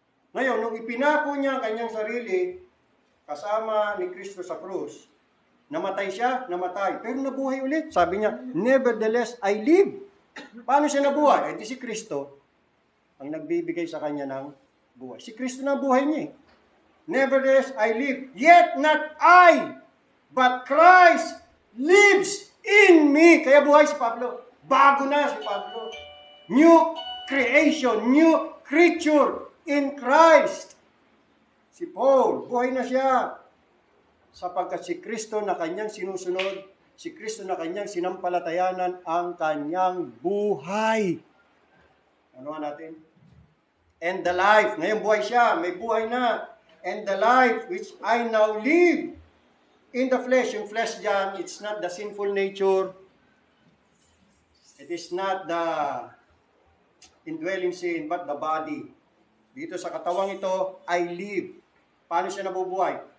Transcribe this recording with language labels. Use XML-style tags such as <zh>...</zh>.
<tl>Ngayon, nung ipinako niya ang kanyang sarili, kasama ni Kristo sa krus, namatay siya, namatay. Pero nabuhay ulit. Sabi niya,</tl> <en>nevertheless, I live.</en> <tl>Paano siya nabuhay? Eh di si Kristo ang nagbibigay sa kanya ng buhay. Si Kristo na buhay niya eh.</tl> <en>Nevertheless, I live. Yet not I, but Christ lives in me.</en> <tl>Kaya buhay si Pablo. Bago na si Pablo.</tl> <en>New creation, new creature in Christ.</en> <tl>Si Paul, buhay na siya. Sapagkat si Kristo na kanyang sinusunod, si Kristo na kanyang sinampalatayanan ang kanyang buhay. Ano nga natin?</tl> <en>And the life.</en> <tl>Ngayon buhay siya, may buhay na.</tl> <en>And the life which I now live in the flesh.</en> <tl>Yung flesh dyan,</tl> <en>it's not the sinful nature. It is not the indwelling sin, but the body.</en> <tl>Dito sa katawang ito,</tl> <en>I live.</en> <tl>Paano siya nabubuhay?</tl>